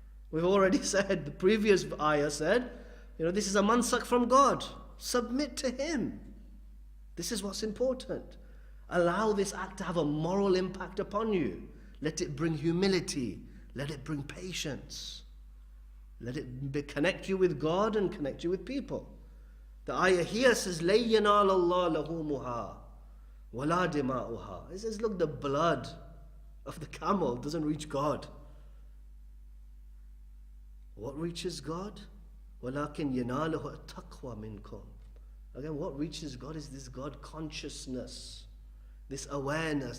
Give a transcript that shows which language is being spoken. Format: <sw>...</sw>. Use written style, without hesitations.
<en>We've already said, the previous ayah said, this is a mansak from God. Submit to Him. This is what's important. Allow this act to have a moral impact upon you. Let it bring humility. Let it bring patience. Let it connect you with God and connect you with people. The ayah here says,</en> <ar>لَن يَنَالَ اللَّهَ لُحُومُهَا وَلَا دِمَاؤُهَا.</ar> <en>It says, look, the blood of the camel doesn't reach God. What reaches God?</en> <ar>وَلَكِنْ يَنَالُهُ التَّقْوَى مِنْكُمْ.</ar> <en>Again, what reaches God is this God consciousness, this awareness.</en>